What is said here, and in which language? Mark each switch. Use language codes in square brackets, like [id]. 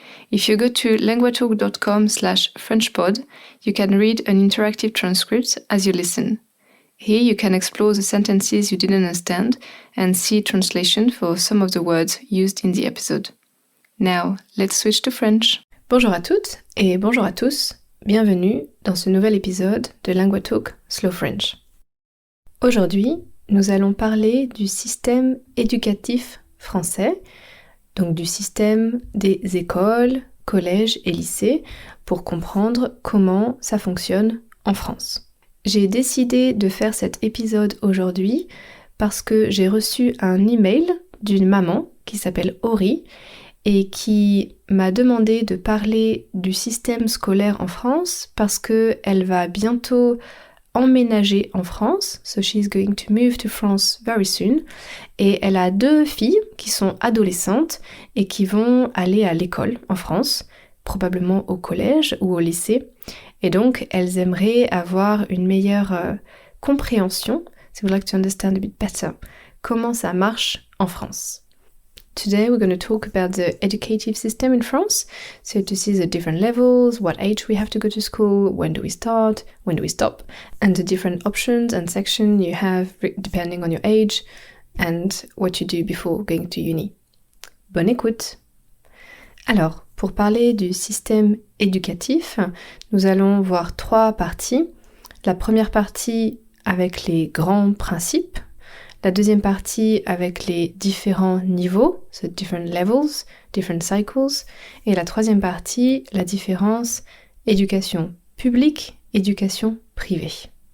[en] If you go to languatalk.com/FrenchPod, you can read an interactive transcript as you listen. Here you can explore the sentences you didn't understand and see translation for some of the words used in the episode. Now, let's switch to French. [fr] Bonjour à toutes et bonjour à tous. Bienvenue dans ce nouvel épisode de LanguaTalk Slow French. Aujourd'hui, nous allons parler du système éducatif français, donc du système des écoles, collèges et lycées, pour comprendre comment ça fonctionne en France. J'ai décidé de faire cet épisode aujourd'hui parce que j'ai reçu un email d'une maman qui s'appelle Ori et qui m'a demandé de parler du système scolaire en France parce qu'elle va bientôt emménager en France. [en] So she's going to move to France very soon. [fr] Et elle a 2 filles qui sont adolescentes et qui vont aller à l'école en France, probablement au collège ou au lycée. Et donc, elles aimeraient avoir une meilleure compréhension, si vous [en] like to understand a bit better, [fr] comment ça marche en France. [en] Today we're going to talk about the educative system in France, so to see the different levels, what age we have to go to school, when do we start, when do we stop, and the different options and sections you have depending on your age, and what you do before going to uni. [fr] Bonne écoute! Alors, pour parler du système éducatif, nous allons voir 3 parties. La première partie avec les grands principes, la deuxième partie avec les différents niveaux, [en] so different levels, different cycles, [fr] et la troisième partie, la différence éducation publique, éducation privée.